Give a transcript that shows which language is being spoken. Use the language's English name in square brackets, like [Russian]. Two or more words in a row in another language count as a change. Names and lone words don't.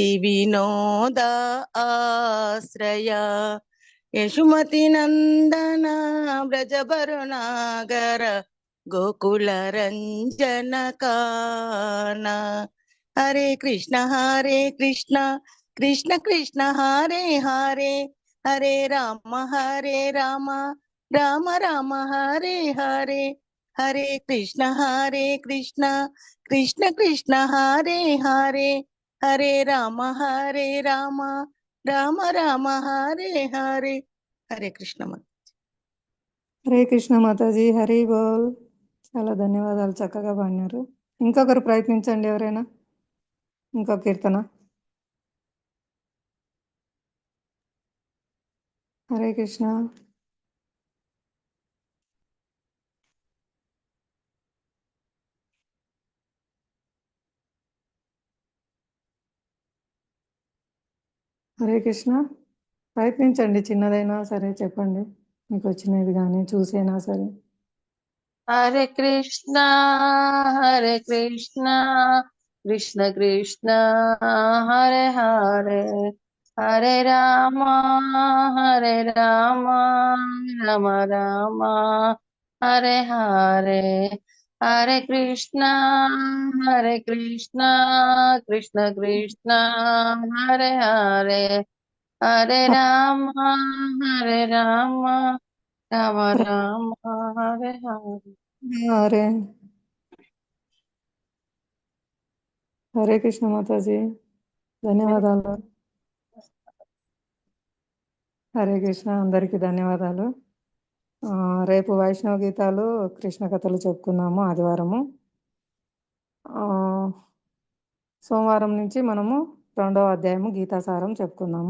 [Sanskrit] వినోద ఆశ్రయ యశుమతి నందన వ్రజభరునాగర గోకుల రంజన కాన హరే కృష్ణ కృష్ణ కృష్ణ హరే హరే హరే రామ రామ రామ హరే హరే హరే కృష్ణ కృష్ణ కృష్ణ హరే హరే హరే రామ రామ రామ హరే హరే. హరే కృష్ణ హరే కృష్ణ మాతాజీ, హరి బోల్. [Telugu] చాలా ధన్యవాదాలు, చక్కగా పాడినారు. ఇంకొకరు ప్రయత్నించండి, ఎవరైనా ఇంకో కీర్తన. [Sanskrit] హరే కృష్ణ. హరే కృష్ణ. [Telugu] ప్రయత్నించండి, చిన్నదైనా సరే చెప్పండి, మీకు వచ్చినది కానీ చూసైనా సరే. [Sanskrit] హరే కృష్ణ కృష్ణ కృష్ణ హరే హరే హరే రామ రామ రామ హరే హరే హరే కృష్ణ కృష్ణ కృష్ణ హరే హరే హరే రామ రామ రామ హరే హరే. హరే హరే కృష్ణ మాతాజీ. ధన్యవాదాలు. హరే కృష్ణ, [Telugu] అందరికీ ధన్యవాదాలు. రేపు వైష్ణవ గీతాలు కృష్ణ కథలు చెప్పుకున్నాము ఆదివారము. సోమవారం నుంచి మనము 2వ అధ్యాయము గీతాసారం చెప్పుకున్నాము.